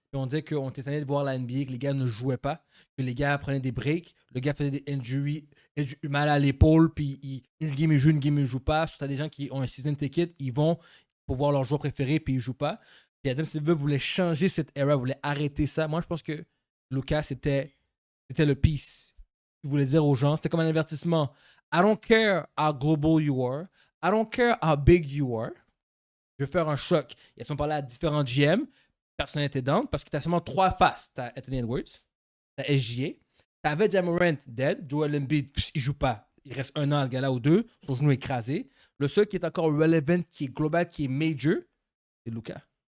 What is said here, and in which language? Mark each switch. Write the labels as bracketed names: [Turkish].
[French] Et on disait qu'on était tanné de voir la NBA, que les gars ne jouaient pas, que les gars prenaient des breaks, le gars faisait des injuries, mal à l'épaule, puis une game il joue, une game il joue pas. Si tu as des gens qui ont un season ticket, ils vont pour voir leur joueur préféré, puis ils jouent pas. Puis Adam Silver voulait changer cette era, voulait arrêter ça. Moi, je pense que Luka, c'était le piece. Il voulait dire aux gens, c'était comme un avertissement. [English] I don't care how global you are. I don't care how big you are. [French] Je vais faire un choc. Ils sont parlé à différents GM. Personne n'était down parce que tu as seulement 3 faces. Tu as Anthony Edwards, tu as SGA, tu avais Ja Morant dead, Joel Embiid, il joue pas. Il reste 1 an à ce gars-là ou 2, son genou écrasé. Le seul qui est encore relevant, qui est global, qui est major, c'est Luka.